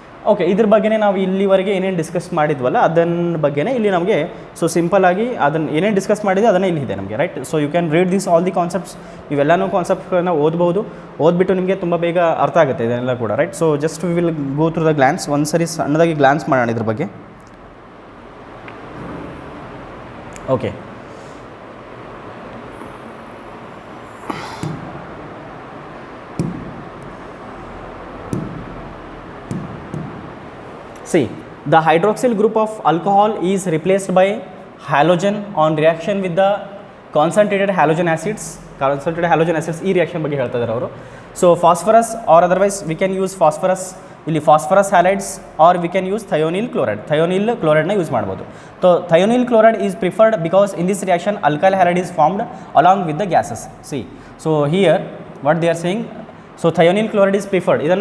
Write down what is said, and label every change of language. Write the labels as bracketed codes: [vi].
[kn] Okay, ಇದ್ರ ಬಗ್ಗೆನೇ ನಾವು ಇಲ್ಲಿವರೆಗೆ ಏನೇನು ಡಿಸ್ಕಸ್ ಮಾಡಿದ್ವಲ್ಲ ಅದನ್ನ ಬಗ್ಗೆನೇ ಇಲ್ಲಿ ನಮಗೆ ಸೊ ಸಿಂಪಲ್ಲಾಗಿ ಅದನ್ನು ಏನೇನು ಡಿಸ್ಕಸ್ ಮಾಡಿದೆ ಅದನ್ನೇ ಇಲ್ಲಿದೆ ನಮಗೆ, right. [en] So you can read this all the concepts. [kn] ಇವೆಲ್ಲನೂ ಕಾನ್ಸೆಪ್ಟ್ಗಳನ್ನ ಓದ್ಬಿಟ್ಟು ನಿಮಗೆ ತುಂಬ ಬೇಗ ಅರ್ಥ ಆಗುತ್ತೆ ಇದೆಲ್ಲ ಕೂಡ, right. So [en] just we will go through the glance, [kn] ಒಂದು ಸರಿ ಸಣ್ಣದಾಗಿ ಗ್ಲಾನ್ಸ್ ಮಾಡೋಣ ಇದ್ರ ಬಗ್ಗೆ. [en] Okay, see, the hydroxyl group of alcohol is replaced by halogen on reaction with the concentrated halogen acids. [kn] ಈ ರಿಯಾಕ್ಷನ್ ಬಗ್ಗೆ ಹೇಳ್ತಾ ಇದ್ದಾರೆ ಅವರು. [en] So phosphorus or otherwise we can use phosphorus, ಇಲ್ಲಿ phosphorus halides or we can use thionyl ಕ್ಲೋರೈಡ್ನ use ಮಾಡ್ಬೋದು. So thionyl chloride is preferred because in this reaction alkyl halide is formed along with the gases. See, so here what they are saying, so thionyl chloride is preferred.